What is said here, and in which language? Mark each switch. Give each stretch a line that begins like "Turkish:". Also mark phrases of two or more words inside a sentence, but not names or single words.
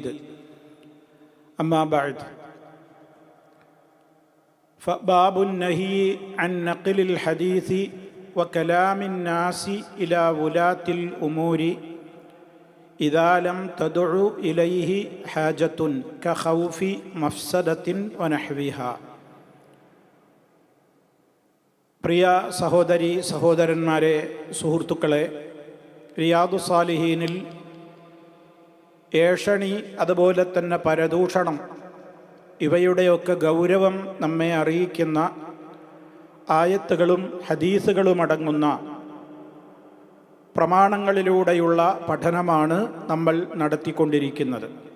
Arabic: أما بعد، فباب النهي عن نقل الحديث وكلام الناس إلى ولاة الأمور إذا لم تدع إليه حاجة كخوف مفسدة ونحوها.
Malayalam: പ്രിയ സഹോദരി സഹോദരന്മാരെ, സുഹൃത്തുക്കളെ, റിയാദു സാലിഹീനിൽ ഏഷണി, അതുപോലെ തന്നെ പരദൂഷണം, ഇവയുടെയൊക്കെ ഗൗരവം നമ്മെ അറിയിക്കുന്ന ആയത്തുകളും ഹദീസുകളും അടങ്ങുന്ന പ്രമാണങ്ങളിലൂടെയുള്ള പഠനമാണ് നമ്മൾ നടത്തിക്കൊണ്ടിരിക്കുന്നത്.